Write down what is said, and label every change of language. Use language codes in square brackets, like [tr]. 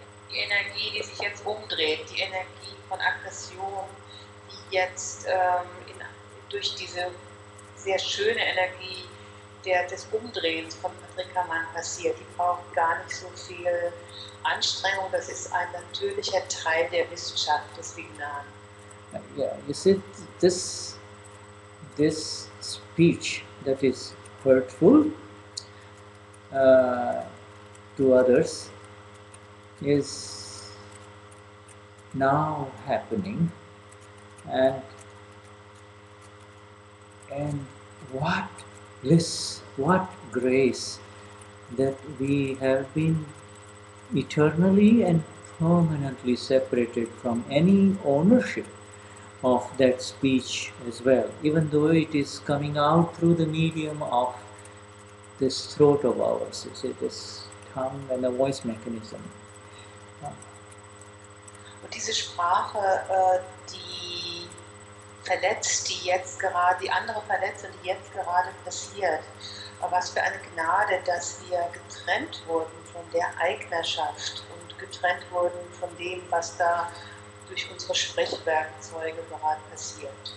[de] Die Energie, die sich jetzt umdreht, die Energie von Aggression, die jetzt durch diese sehr schöne Energie des Umdrehens von Pratikraman passiert, die braucht gar nicht so viel Anstrengung, das ist ein natürlicher Teil der Wissenschaft des Vignan. [en] Yeah, you see, this speech that is hurtful to others is now happening, and what bliss, what grace that we have been eternally and permanently separated from any ownership of that speech as well, even though it is coming out through the medium of this throat of ours, you see, this tongue and the voice mechanism. [de] Und diese Sprache, die verletzt, die andere verletzt und die jetzt gerade passiert. Was für eine Gnade, dass wir getrennt wurden von der Eignerschaft und getrennt wurden von dem, was da durch unsere Sprechwerkzeuge gerade passiert.